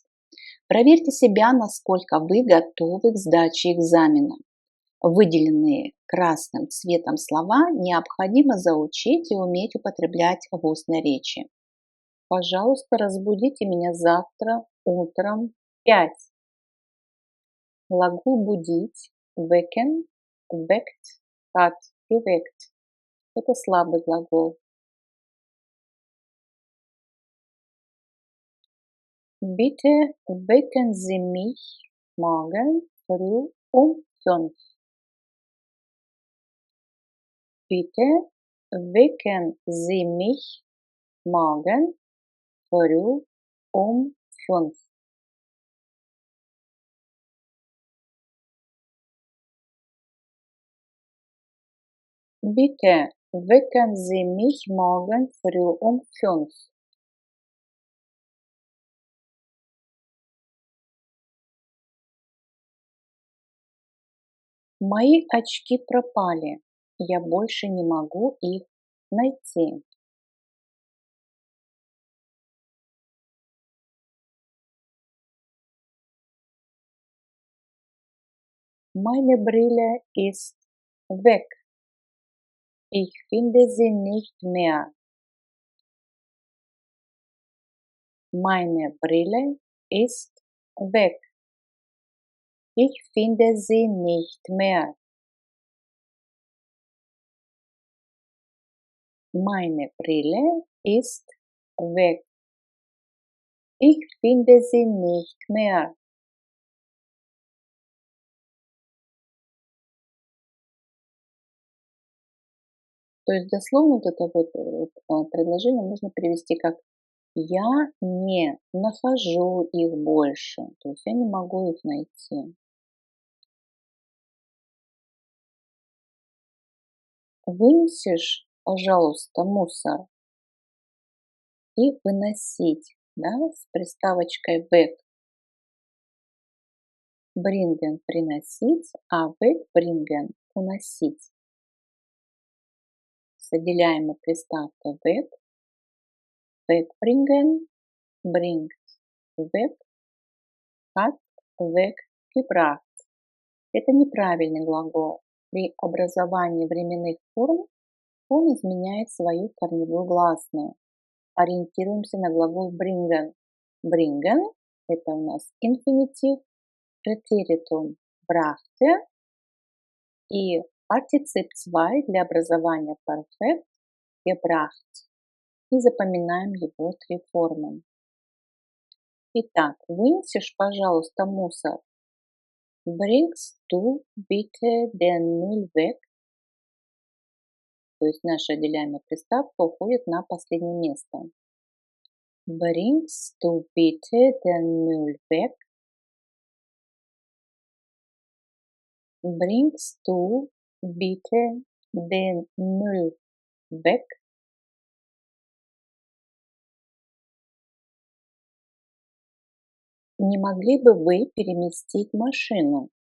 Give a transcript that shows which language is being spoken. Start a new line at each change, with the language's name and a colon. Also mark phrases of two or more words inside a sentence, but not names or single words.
Russian: Проверьте себя, насколько вы готовы к сдаче экзамена. Выделенные красным цветом слова необходимо заучить и уметь употреблять в устной речи. Пожалуйста, разбудите меня завтра утром в 5. Глагол будить,
German: wecken, weckt, hat, geweckt.
Russian: Это слабый глагол.
German: Bitte wecken Sie mich morgen früh um 5. Bitte wecken Sie mich morgen früh um 5. Bitte wecken Sie mich morgen früh um 5.
Russian: Мои очки пропали. Я больше не могу их найти.
German: Meine Brille ist weg. Ich finde sie nicht mehr. Meine Brille ist weg. Ich finde sie nicht mehr. Meine Brille ist weg. Ich finde sie nicht mehr.
Russian: То есть дословно вот это предложение можно перевести как «я не нахожу их больше», то есть я не могу их найти. Вынесешь, пожалуйста, мусор и выносить, да, с приставочкой weg.
German: Bringen –
Russian: приносить, а wegbringen – уносить. С отделяемой приставкой weg.
German: Wegbringen, bringt, weg, hat, weggebracht.
Russian: Это неправильный глагол. При образовании временных форм он изменяет свою корневую гласную. Ориентируемся на глагол bringen. Bringen – это у нас инфинитив,
German: präteritum brachte
Russian: и партицип 2 для образования
German: perfekt gebracht.
Russian: И запоминаем его три формы. Итак, вынесешь, пожалуйста, мусор.
German: Bringst du bitte den Müll weg?
Russian: То есть наша отделяемая приставка уходит на последнее место.
German: Bringst du bitte den Müll weg? Bringst du bitte den Müll weg?
Russian: Не могли бы вы переместить машину?